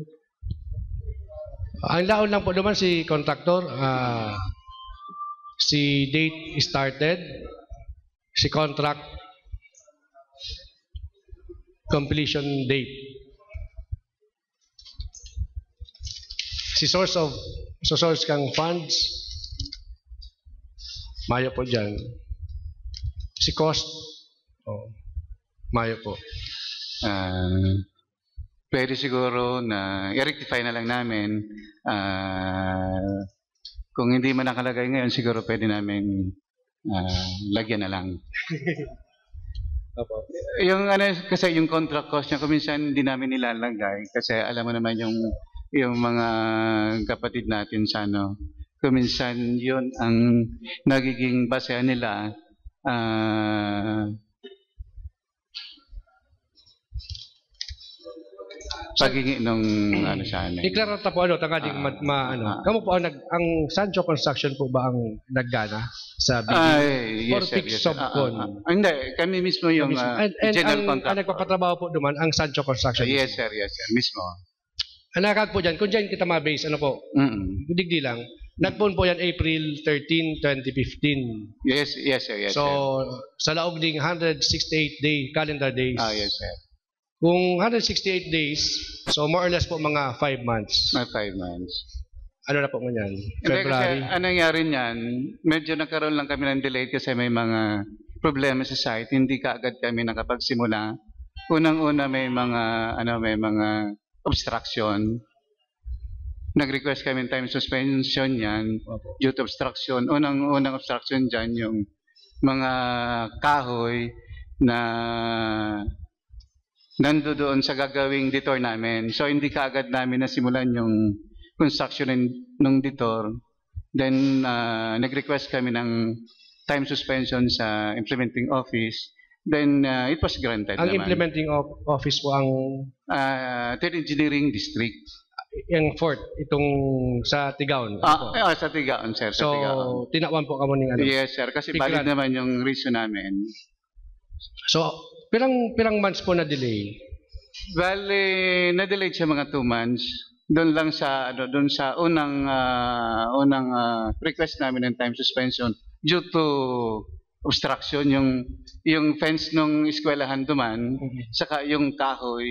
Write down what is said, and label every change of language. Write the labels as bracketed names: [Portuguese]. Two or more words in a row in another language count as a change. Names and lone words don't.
[Bikol] Ang laon lang po naman si contractor si date started, si contract completion date, si source kang funds, Mayo po dyan, si cost, Mayo po. [Filipino] Pwede siguro na i-rectify na lang namin. Kung hindi man nakalagay ngayon, siguro pwede namin lagyan na lang. Yung kasi yung [English] contract cost [Filipino] niya, kuminsan hindi namin nilalagay kasi alam mo naman yung mga kapatid natin sa kuminsan yun ang nagiging basehan nila paghingi nung sana. [Bikol] Iklaro ta po tangading kamo po ang Sancho Construction po ba ang naggana sa bidding? [English] Yes, Fix subcon? [Filipino] Hindi, kami mismo yung general contractor. [Bikol] Ang nagpapatrabaho po duman ang Sancho Construction. [English] Yes, sir, mismo. [Bikol] Anakag po dyan, kung dyan kita ma-base, digdi lang. Nagpoon po yan April 13, 2015. [English] Yes, sir. [Bikol] So, sa laog ding 168 calendar days. [English] Yes, sir. [Filipino] Kung 168 days, so [English] more or less [Filipino] po mga 5 months. [English] 5 months. [Filipino] Ano na po ganyan? Hindi, kasi February. anong nangyari niyan, medyo nagkaroon lang kami ng delay kasi may mga problema sa site. Hindi kaagad kami nakapagsimula. Unang-una may mga obstruction. Nag-request kami ng [English] time suspension [Filipino] yan due to obstruction. Unang obstruction dyan yung mga kahoy na nandoon sa gagawing detour namin. So hindi kaagad namin nasimulan yung construction ng detour. Then nag-request kami ng [English] time suspension [Filipino] sa [English] implementing office. Then it was granted [Filipino] Ang naman. [English] implementing office [Filipino] po ang Third Engineering District. yung fort, itong sa Tigaon. Ano po? Sa Tigaon, sir. Sa So, Tigaon. [Bikol] tinawan po kamo ng ano. [English] Yes, [Filipino] sir. Kasi Tigran. valid naman yung reason namin. [Bikol] So, pirang months po na delay. [Filipino] Bale, na-delayed siya mga 2 months. Doon lang sa unang request namin ng [English] time suspension [Filipino] due to obstruction yung fence nung eskwelahan duman saka yung kahoy.